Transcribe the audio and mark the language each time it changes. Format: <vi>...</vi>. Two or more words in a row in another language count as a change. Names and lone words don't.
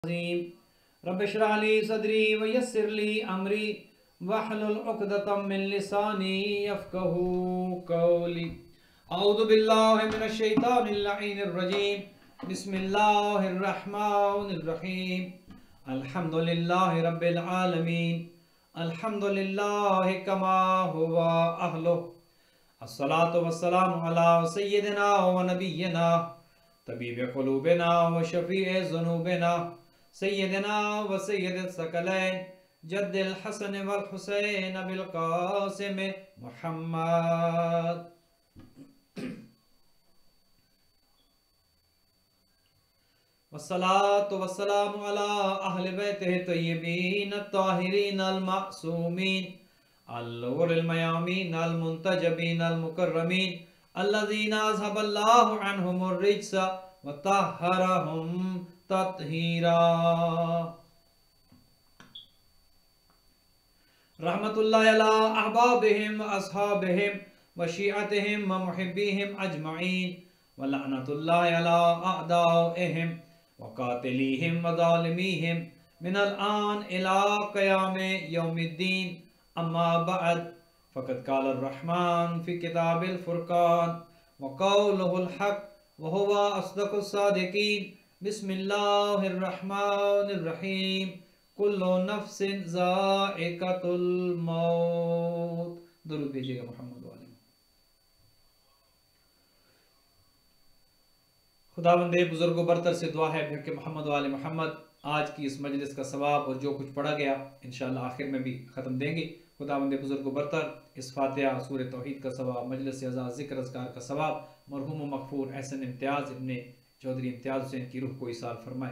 <ar>رب اشرح لي صدري ويسر لي أمري واحلل عقدة من لساني يفقهوا قولي. أعوذ بالله من الشيطان اللعين الرجيم. بسم الله الرحمن الرحيم. الحمد لله رب العالمين. الحمد لله كما هو أهله. الصلاة والسلام على سيدنا ونبينا طبيب قلوبنا وشفيع ذنوبنا سيدنا وسيد الثقلين جد الحسن والحسين بالقاسم محمد. والصلاة والسلام على أهل بيته الطيبين الطاهرين المعصومين الغرر الميامين المنتجبين المكرمين الذين أذهب الله عنهم الرجس وطهرهم تطهيرا. رحمة الله على أحبابهم وأصحابهم وشيعتهم ومحبيهم أجمعين ولعنة الله على أعدائهم وقاتليهم وظالميهم من الآن إلى قيام يوم الدين. أما بعد فقد قال الرحمن في كتاب الفرقان وقوله الحق وهو أصدق الصادقين. بسم الله الرحمن الرحيم. كل نفس ذائقة الموت.</ar> <ur>درود بھیجیے گا محمد والے۔ خداوندِ بزرگ و برتر سے دعا ہے کہ محمد والے محمد آج کی اس مجلس کا ثواب اور جو کچھ پڑھا گیا ان شاء اللہ آخر میں بھی ختم دیں گے. خداوندِ بزرگ و برتر اس فاتحہ سورہ توحید کا ثواب، مجلس عزا ذکر اذکار کا ثواب مرحوم مغفور احسن امتیاز ابن چودھری امتیاز حسین کی روح کو ایصال فرمائے.</ur>